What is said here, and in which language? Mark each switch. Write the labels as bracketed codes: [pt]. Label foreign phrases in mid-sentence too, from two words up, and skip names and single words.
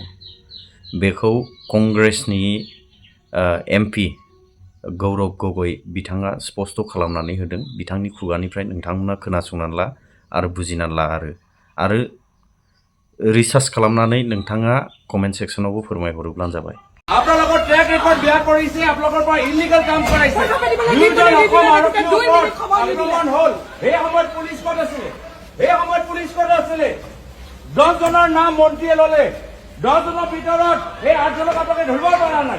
[brx] बेखौ कंग्रेसनि MP गौरब गगৈ बिथाङा स्पष्ट खालामनानै होदों। बिथांनि खुगानिफ्राय नोंथांमोना खोनासंनानै ला आरो बुजिनानै ला आरो रिसार्च खालामनानै नोंथाङा [en] comment sectionावबो [brx] फोरमायहरोब्लानो जाबाय। [as] আপোনালোকৰ [en] track record [as] বেয়া কৰিছে, আপোনালোকৰ পৰা ইলিগেল কাম কৰাইছে। দুজন অসম আৰক্ষীৰ ওপৰত আক্ৰমণ হ'ল। সেই সময়ত পুলিচ ক'ত আছিলে? 10 জনৰ নাম মন্ত্ৰীয়ে ল'লে। 10 জনৰ ভিতৰত সেই 8 জনক আপোনালোকে ধৰিব পৰা নাই।